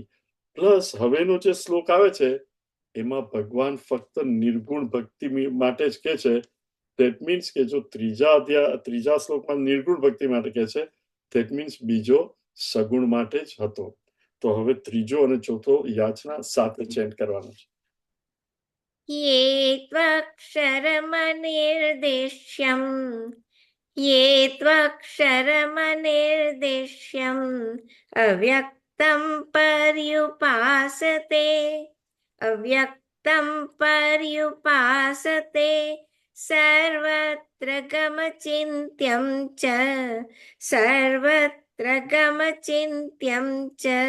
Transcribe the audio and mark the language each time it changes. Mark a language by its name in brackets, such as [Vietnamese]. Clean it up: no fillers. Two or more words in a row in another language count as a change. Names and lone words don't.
[Gujarati] પ્લસ હવેનો જે શ્લોક આવે છે એમાં ભગવાન ફક્ત નિર્ગુણ ભક્તિ માટે જ કે છે. [English] that means [Gujarati] કે જો ત્રીજા શ્લોકમાં નિર્ગુણ ભક્તિ માટે કે છે, [English] that means [Gujarati] બીજો સગુણ માટે જ હતો. તો હવે ત્રીજો અને ચોથો યાચના સાથે ચેન્ટ કરવાનો છે. [Sanskrit] ये त्वक्षरमनिर्देश्यम् ये त्वक्षरमनिर्देश्यम् अव्यक्तं पर्युपासते अव्यक्तं पर्युपासते सर्वत्र गमचिन्त्यं च सर्वत्र गमचिन्त्यं च